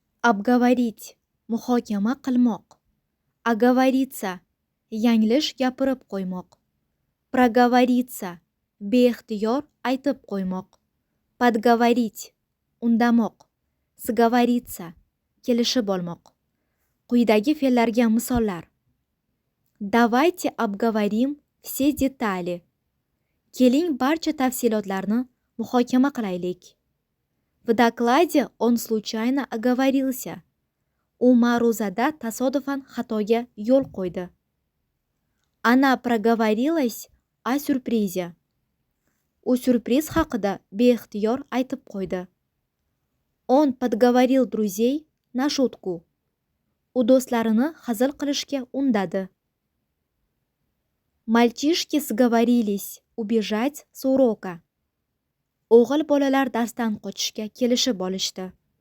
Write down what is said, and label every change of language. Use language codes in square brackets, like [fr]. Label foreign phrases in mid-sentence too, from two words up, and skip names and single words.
[ru] Обговорить – [uz] muhokama qilmoq. Оговориться – yanglish gapirib qo'ymoq. Проговориться – beixtiyor aytib qo'ymoq. Подговорить – undamoq. Sговориться – kelishib olmoq. Quyidagi fe'llarga misollar. [ru] Давайте обговорим все детали. [uz] Keling barcha tafsilotlarni muhokama qilaylik. [ru] В докладе он случайно оговорился. [uz] U ma'ruzada tasodifan xatoga yo'l qo'ydi. [ru] Она проговорилась о сюрпризе. [uz] U syurpriz haqida beixtiyor aytib qo'ydi. [ru] Он подговорил друзей на шутку. [uz] U do'stlarini hazil qilishga undadi. [ru] Мальчишки сговорились убежать с урока. [uz] O'g'il bolalar darsdan qochishga kelishib olishdi.